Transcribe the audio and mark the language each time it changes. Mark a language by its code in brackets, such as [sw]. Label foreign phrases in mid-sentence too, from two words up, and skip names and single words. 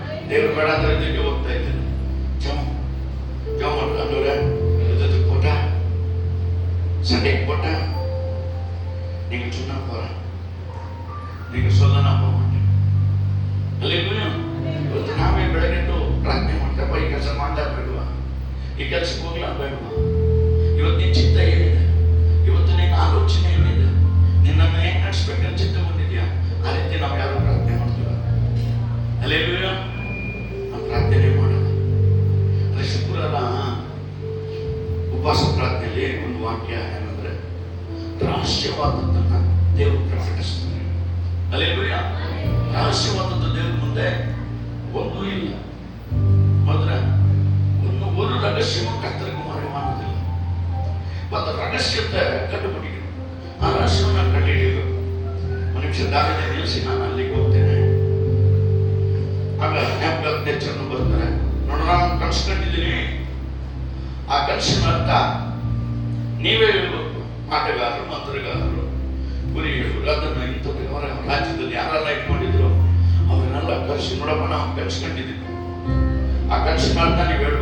[kn] ದೇವರು ಬೇಡ ಅಂದ್ರೆ ಇದಕ್ಕೆ ಹೋಗ್ತಾ ಇದ್ದೇನೆ. [ta] ஜெபம் பண்ணுறாங்க. யுத்தத்துக்கு போட்டா சண்டைக்கு போட்டா நீங்க சொன்னா போறேன், நீங்க சொல்ல நான் போக மாட்டேன். [kn] ಅಲ್ಲೇಲೂಯಾ. ಇವತ್ತು ನಾವೇ ಬೆಳಗ್ಗೆದ್ದು ಪ್ರಾರ್ಥನೆ ಮಾಡ್ತೇವೆ, ಈ ಕೆಲಸ ಮಾಡ್ಲಾ ಬೇಡವಾ, ಈ ಕೆಲಸಕ್ಕೆ ಹೋಗ್ಲಾ ಬೇಡವಾ, ಇವತ್ತು ನಿನ್ನ ಚಿತ್ತ ಏನಿದೆ, ಇವತ್ತು ನಿನ್ನ ಆಲೋಚನೆ ಏನಿದೆ, ನಿನ್ನನ್ನು ಹೇಗೆ ನಡೆಸ್ಬೇಕಂತ ಚಿತ್ತ ಬಂದಿದ್ಯಾ, ಆ ರೀತಿ ನಾವು ಯಾರು ಪ್ರಾರ್ಥನೆ ಮಾಡ್ತೀವ? ಅಲ್ಲೇಲೂಯಾ. ನಾವು ಪ್ರಾರ್ಥನೆ ಮಾಡೋಣ. ಅದೇ ಶುಕ್ರವಾರ ಉಪವಾಸ ಪ್ರಾರ್ಥನೆಯಲ್ಲಿ ಒಂದು ವಾಕ್ಯ ಏನಂದ್ರೆ, ರಹಸ್ಯವಾದದ್ದನ್ನ ದೇವರು ಪ್ರಕಟಿಸ್ತಾರೆ. ಅಲ್ಲೇಲೂಯಾ. ರಹಸ್ಯವಾದದ್ದು ದೇವ್ರ ಮುಂದೆ ಒಂದೂ ಇಲ್ಲ. [ta] ಆದ್ರೆ ஒரு ரகசியமும் கர்த்தருக்கு மறைவானதில்லை. அந்த ரகசியத்தை கண்டுபிடிக்கணும். [kn] ಆ ರಹಸ್ಯವನ್ನು ಕಂಡುಹಿಡಿಯಬೇಕು. ಮನುಷ್ಯ ದಾರಿಯಲ್ಲಿ ನಿಲ್ಲಿಸಿ ನಾನು ಅಲ್ಲಿಗೆ ಹೋಗ್ತೇನೆ. ಆಗ ಜ್ಞಾಪಕರು ಬರ್ತಾರೆ, ನೋಡ ನಾನು ಕನಸು ಕಂಡಿದ್ದೀನಿ, ಆ ಕನಸಿನ ಅರ್ಥ ನೀವೇ ಹೇಳ್ಬೇಕು. ಆಟಗಾರರು, ಮಂತ್ರಗಾರರು, ಗುರಿಗಳು, ಅದನ್ನು ಇಂಥದ್ದು ಅವರ ರಾಜ್ಯದಲ್ಲಿ ಯಾರೆಲ್ಲ ಇಟ್ಕೊಂಡಿದ್ರು ಅವರನ್ನೆಲ್ಲ ಕರೆಸಿ, ನೋಡಪ್ಪ ನಾವು ಕನಸ್ಕೊಂಡಿದ್ದೀವಿ, ಆ ಕನಸಿನ ಅರ್ಥ ನೀವು ಹೇಳ್ಬೇಕು.